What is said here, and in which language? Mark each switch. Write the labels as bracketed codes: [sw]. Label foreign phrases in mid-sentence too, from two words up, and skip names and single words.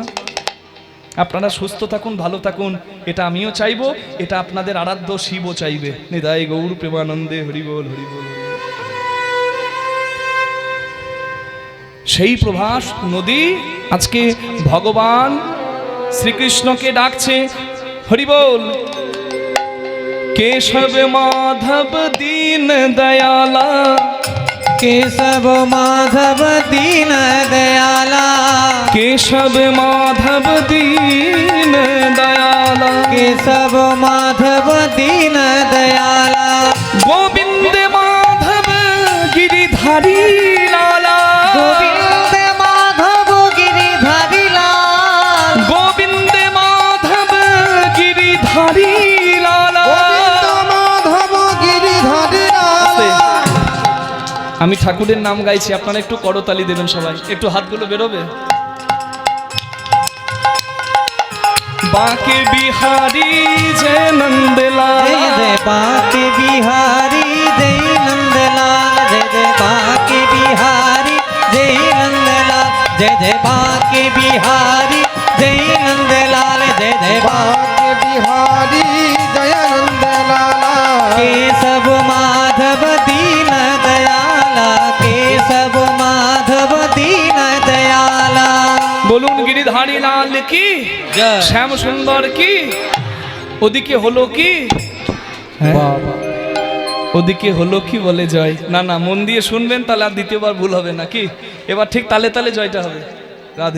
[bn] আপনারা সুস্থ থাকুন, ভালো থাকুন, এটা আমিও চাইবো, এটা আপনাদের আরাধ্য শিবও চাইবে। নিতাই গৌর প্রেমানন্দে হরি বল হরি বল। সেই প্রভাস নদী আজকে ভগবান শ্রীকৃষ্ণকে ডাকছে, হরি বল। [hi] केशव माधव दीन दयाला, केशव माधव दीन दयाला, केशव माधव दीन दयाला, केशव माधव दीन दयाला, गोविंद माधव गिरिधारी लाला, गोविंद माधव गिरिधारी लाल, गोविंद माधव गिरिधारी लाला। [bn] আমি ঠাকুরের নাম গাইছি, আপনারা একটু করতালি দেবেন, সবাই একটু হাতগুলো বেরোবে। [hi] बाके बिहारी जय नंदलाल, जय जय बाके बिहारी जय नंदलाल, जय जय बाके बिहारी जय नंदलाल, जय जय बाके बिहारी जय नंदलाल, जय जय बाके बिहारी जय नंदलाला, केशव माधव दीन दयाला, केशव माधव दीन दयाला। [bn] বলুন গিরিধারী লাল কি, শ্যাম সুন্দর কি। ওদিকে হলো কি, ওদিকে হলো কি বলে জয়। না না, মন দিয়ে শুনবেন, তাহলে আর দ্বিতীয়বার ভুল হবে না। কি এবার ঠিক তালে তালে জয়টা হবে। রাধে।